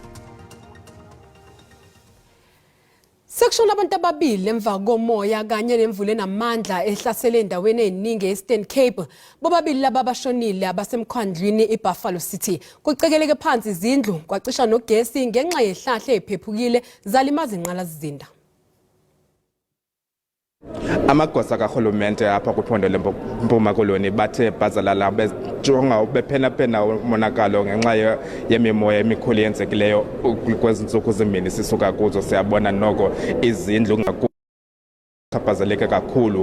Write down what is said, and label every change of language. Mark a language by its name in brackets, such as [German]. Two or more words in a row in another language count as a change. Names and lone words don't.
[Zulu] Section abantu ababili emva komoya kanye nemvula enamandla ehlasele endaweni eziningi eEastern Cape bobabili laba bashonile abasemkhwandlweni eBuffalo City kucekeleke phansi izindlu kwacisha nogesi ngenxa yehlahla eziphephukile zalimaza inqalasizinda. [Xhosa] Amagosa kahulumente apha kwiphondo leMpuma Koloni bathe bhazalala bejonga bephena umonakalo ngenxa yemimoya emikhulu yenzekileyo kwezi ntsuku zimbini sisuka kuzo. Siyabona noko izindlu chaphazeleke kakhulu.